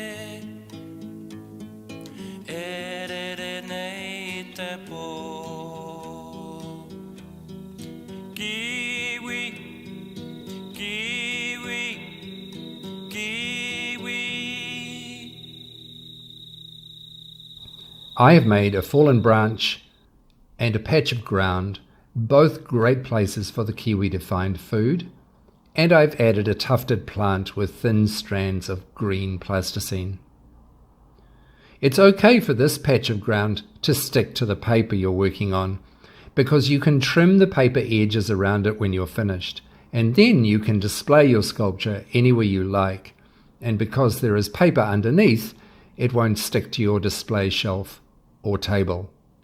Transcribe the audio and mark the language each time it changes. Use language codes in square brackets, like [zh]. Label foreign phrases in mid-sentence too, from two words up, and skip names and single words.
[mi] Erere nei te po Kiwi, kiwi, kiwi [en] I have made a fallen branch and a patch of ground, both great places for the kiwi to find food, and I've added a tufted plant with thin strands of green plasticine. It's okay for this patch of ground to stick to the paper you're working on, because you can trim the paper edges around it when you're finished, and then you can display your sculpture anywhere you like, and because there is paper underneath, it won't stick to your display shelf or table.